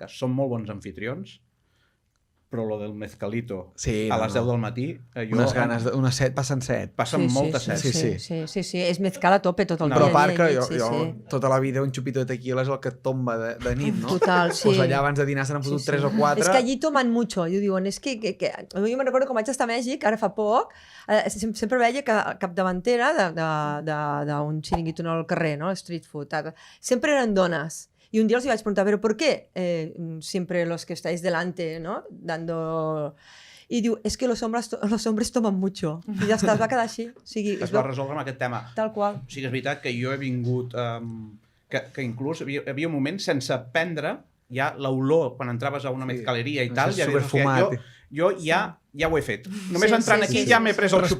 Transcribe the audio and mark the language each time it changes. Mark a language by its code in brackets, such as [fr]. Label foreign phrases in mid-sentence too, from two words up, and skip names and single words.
[ca] Som molt bons anfitrions, però lo del mezcalito a les 10 del matí... Unes ganes, unes 7, passen 7. Passen moltes 7. Sí, és mezcal a tope tot el dia. Però a part que jo tota la vida un xupito de tequila és el que et tomba de nit, no? Total, sí. Pues allà abans de dinar se n'han fotut 3 o 4. [es] Es que allí toman mucho. Yo digo, [ca] es que jo me'n recordo quan vaig estar a Mèxic, ara fa poc, sempre veia que capdavantera d'un xiringuito al carrer, no? [en] Street food. [ca] Sempre eren dones. [es] Y un día les iba a preguntar, ¿pero por qué siempre los que estáis delante, ¿no? Dando... Y diu, es que los hombres toman mucho. [ca] I ja està, es va quedar així. O sigui, es va resoldre amb aquest tema. Tal qual. O sigui, és veritat que jo he vingut... que inclús hi havia un moment sense prendre ja l'olor, quan entraves a una mezcaleria i tal, ja superfumat. Jo ja ho he fet. Només entrant aquí ja m'he pres el xupito.